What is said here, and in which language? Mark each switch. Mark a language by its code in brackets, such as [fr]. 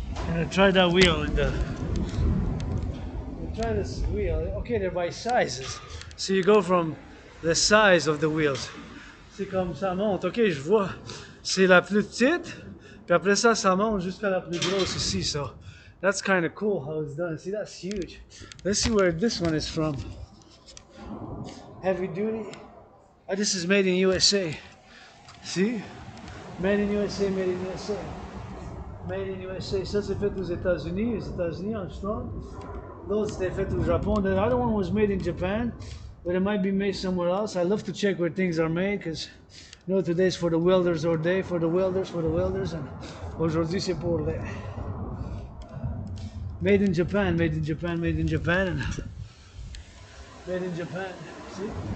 [en] And try that wheel in the. Try this wheel. Okay, they're by sizes. So you go from the size of the wheels. [fr] C'est comme ça monte. Ok, je vois. C'est la plus petite. Puis après ça, ça monte jusqu'à la plus grosse ici. [en] So that's kind of cool how it's done. See, that's huge. Let's see where this one is from. Heavy duty. Oh, this is made in USA. See? Made in USA, made in USA. Made in USA. [fr] Ça, c'est fait aux États-Unis. Les États-Unis, en Strong. L'autre, c'était fait au Japon. [en] The other one was made in Japan, but it might be made somewhere else. I love to check where things are made, because you know, today's for the welders or day, for the welders, and [fr] aujourd'hui, c'est pour les... [en] Made in Japan, made in Japan, made in Japan, and made in Japan. See?